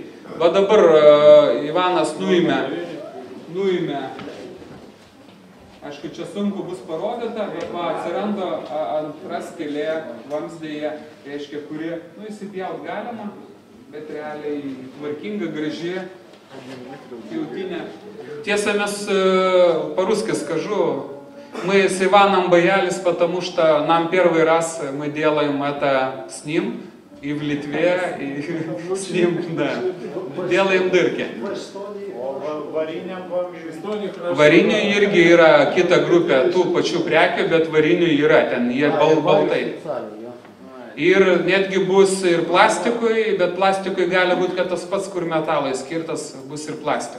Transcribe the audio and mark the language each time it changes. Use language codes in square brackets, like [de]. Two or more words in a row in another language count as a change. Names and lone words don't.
[lt] Va dabar Ivanas nuėmė, aišku, čia sunku bus parodyta, bet va, atsiranda antra skylė vamzdėje, reiškia, kuri, įsipjaut galima, bet realiai tvarkinga, graži, pjautinė. Tiesa, mes [ru] по-русски скажу, мы с Иваном боялись, потому что нам первый раз мы делаем это с ним, и в Литве, и с ним, да, делаем дырки. [lt] Varinių irgi yra kita grupė tų pačių prekių, bet varinių yra, ten jie baltai. Ir netgi bus ir plastikui, bet plastikui gali būti, kad tas pats, kur metalai skirtas, bus ir plastikui.